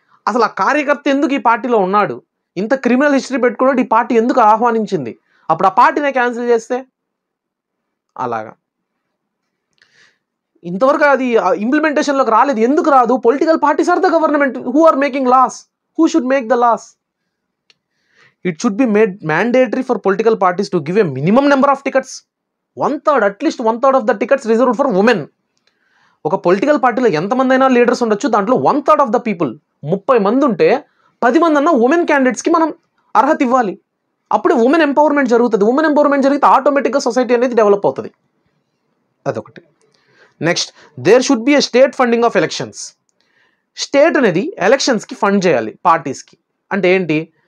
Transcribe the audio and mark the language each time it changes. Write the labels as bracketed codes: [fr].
[te] అసలు ఆ కార్యకర్త ఎందుకు ఈ పార్టీలో ఉన్నాడు, ఇంత క్రిమినల్ హిస్టరీ పెట్టుకున్నాడు, ఈ పార్టీ ఎందుకు ఆహ్వానించింది, అప్పుడు ఆ పార్టీనే క్యాన్సిల్ చేస్తే అలాగా. ఇంతవరకు అది ఇంప్లిమెంటేషన్లోకి రాలేదు. ఎందుకు రాదు? [en] Political parties are the government, who are making laws, who should make the laws? It should be made mandatory for political parties to give a minimum number of tickets, 1/3, at least 1/3 of the tickets reserved for women. [te] ఒక political పార్టీలో ఎంతమంది అయినా leaders ఉండొచ్చు, దాంట్లో [en] 1/3 of the people [te] 30 మంది ఉంటే 10 మంది అన్న ఉమెన్ క్యాండిడేట్స్కి మనం అర్హత ఇవ్వాలి. అప్పుడే ఉమెన్ ఎంపవర్మెంట్ జరుగుతుంది. ఉమెన్ ఎంపవర్మెంట్ జరిగితే ఆటోమేటిక్గా సొసైటీ అనేది డెవలప్ అవుతుంది. అదొకటి. [en] Next, there should be a state funding of elections. [te] State అనేది ఎలక్షన్స్కి ఫండ్ చేయాలి పార్టీస్కి. అంటే ఏంటి?